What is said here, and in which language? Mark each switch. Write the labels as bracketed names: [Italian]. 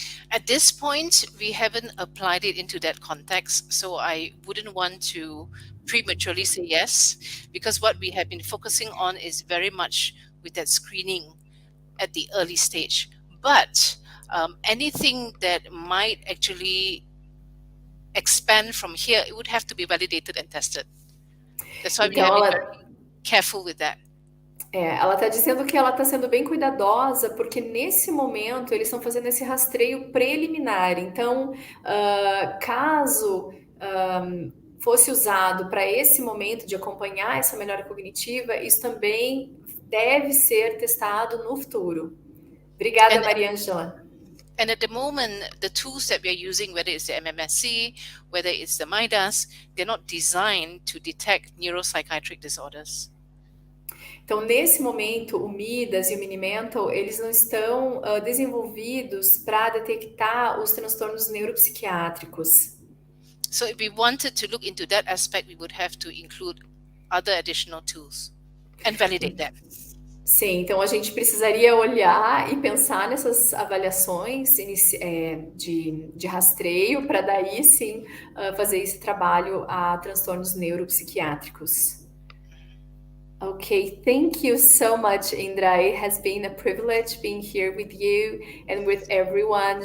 [English] At this point, we haven't applied it into that context, so I wouldn't want to prematurely say yes, because what we have been focusing on is very much with that screening at the early stage. But anything that might actually expand from here, it would have to be validated and tested. That's why we have to be very careful with that. [Portuguese] Ela está dizendo que ela está sendo bem cuidadosa, porque nesse momento eles estão fazendo esse rastreio preliminar. Então, caso fosse usado para esse momento de acompanhar essa melhora cognitiva, isso também deve ser testado no futuro. Obrigada, Mariângela. [English] And at the moment, the tools that we are using, whether it's the MMSC, whether it's the MIDAS, they're not designed to detect neuropsychiatric disorders. [Portuguese] Então, nesse momento, o Midas e o Minimental, eles não estão desenvolvidos para detectar os transtornos neuropsiquiátricos. [English] So if we wanted to look into that aspect, we would have to include other additional tools and validate them. [Portuguese] Sim, então a gente precisaria olhar e pensar nessas avaliações de rastreio para daí sim fazer esse trabalho a transtornos neuropsiquiátricos. [English] Okay, thank you so much, Indra. It has been a privilege being here with you and with everyone.